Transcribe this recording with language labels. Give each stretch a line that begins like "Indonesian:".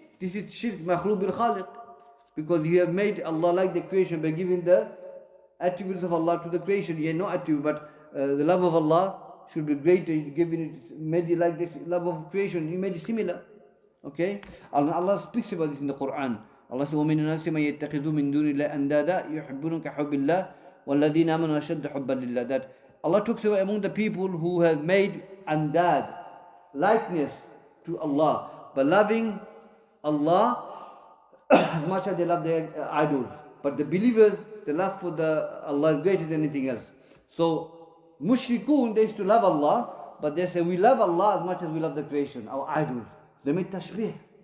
English: This is shirk makhluk bil khaliq. Because you have made Allah like the creation by giving the attributes of Allah to the creation. You have no attribute, but the love of Allah should be greater. Made it like the love of creation. You made it similar. Okay? And Allah speaks about this in the Quran. Allah says,
Arabic: وَمِنَ النَّاسِ مَن يَتَّخِذُ مِن دُونِ اللَّهِ أَندَادًا يُحِبُّونَهُمْ كَحُبِّ اللَّهِ وَالَّذِينَ آمَنُوا أَشَدُّ حُبًّا لِلَّهِ.
English: That Allah talks about among the people who have made andad, likeness to Allah, by loving Allah as much as they love their idols. But the believers, the love for Allah is greater than anything else. So mushrikun, they used to love Allah, but they say we love Allah as much as we love the creation, our idols. They made tashbih.